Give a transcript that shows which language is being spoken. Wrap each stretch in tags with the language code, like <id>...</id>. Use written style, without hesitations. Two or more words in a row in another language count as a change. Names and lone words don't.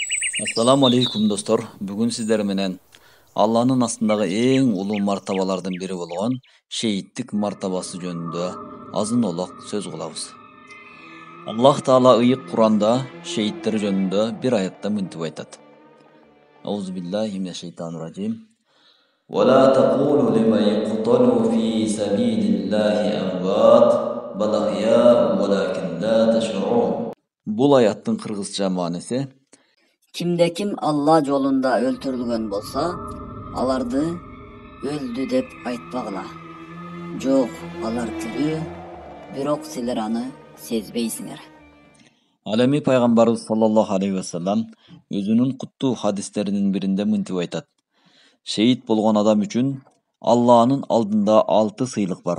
<ar>السلام عليكم достор.</ar> <ky>Бүгүн сиздер менен Алланын астындагы эң улуу мартабалардын бири болгон шейиттик мартабасы жөнүндө азын олак сөз кылабыз. Аллах Таала ыйык Куранда шейиттер жөнүндө бир аятта мынтип айтат.</ky> <ar>أعوذ بالله من الشيطان الرجيم. ولا تقولوا لمن يقتل في سبيل الله أموات بل أحياء ولكن لا تشعرون.</ar> <ky>Бул аяттын кыргызча мааниси: Ким Алла жолунда өлтүрүлгөн болсо, аларды өлдү деп айтпагыла. Жок, алар тирүү, бирок силер аны сезбейсиңер. Ал эми пайгамбарыбыз</ky> <ar>صلى الله عليه وسلم</ar> <ky>өзүнүн куттуу хадистеринин биринде мынтип айтат: Шейит болгон адам үчүн Алланын алдында 6 сыйлык бар.</ky>